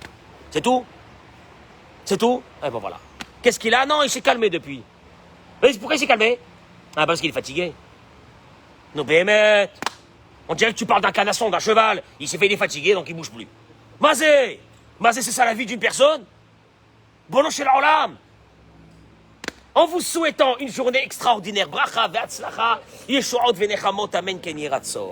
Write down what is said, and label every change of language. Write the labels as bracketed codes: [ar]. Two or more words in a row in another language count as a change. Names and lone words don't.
[fr] C'est tout? C'est tout? Eh ben voilà. Qu'est-ce qu'il a? Non, il s'est calmé depuis. Mais pourquoi il s'est calmé? Ah, parce qu'il est fatigué. Non, bémet. On dirait que tu parles d'un canasson, d'un cheval. Il s'est fait, il est fatigué, donc il bouge plus. Mazé, c'est ça la vie d'une personne? [he] רבונו של עולם. [fr] En vous souhaitant une journée extraordinaire, [he] ברכה והצלחה, ישועות ונחמות, אמן כן יהי רצון.